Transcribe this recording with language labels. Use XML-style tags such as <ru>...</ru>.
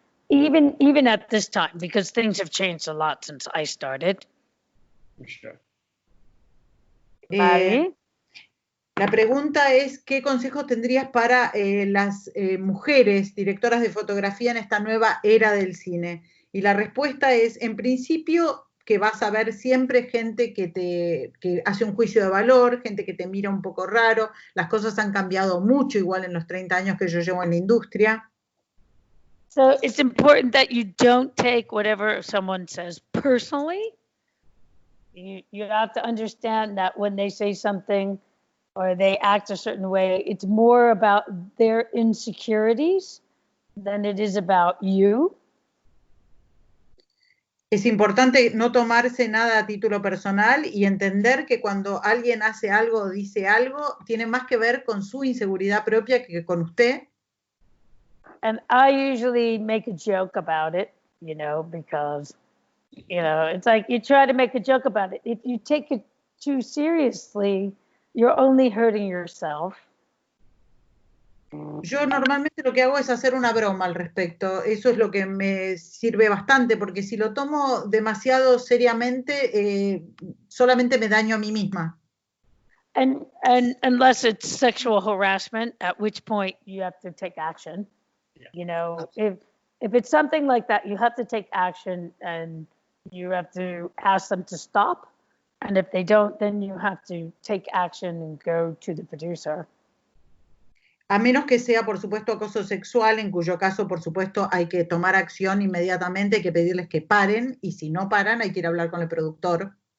<en>Even at this time, because things have changed a lot since I started. Sure.</en> <es>La pregunta es, ¿qué consejos tendrías para las mujeres directoras de fotografía en esta nueva era del cine? Y la respuesta es, en principio, que vas a ver siempre gente que hace un juicio de valor, gente que te mira un poco raro. Las cosas han cambiado mucho, igual en los 30 años que yo llevo en la industria.</es> <en>So it's important that you don't take whatever someone says personally. You have to understand that when they say something or they act a certain way, it's more about their insecurities than it is about you.</en> <es>Es importante no tomarse nada a título personal y entender que cuando alguien hace algo o dice algo, tiene más que ver con su inseguridad propia que con usted.</es> <en>And I usually make a joke about it, because, it's like you try to make a joke about it. If you take it too seriously, you're only hurting yourself. Yo normalmente lo que hago es hacer una broma al respecto. Eso es lo que me sirve bastante, porque si lo tomo demasiado seriamente, solamente me daño a mí misma. And unless it's sexual harassment, at which point you have to take action. If it's something like that, you have to take action and you have to ask them to stop. And if they don't, then you have to take action and go to the producer.</en> <es>A menos que sea, por supuesto, acoso sexual, en cuyo caso, por supuesto, hay que tomar acción inmediatamente, hay que pedirles que paren, y si no paran, hay que ir a hablar con el productor.</es>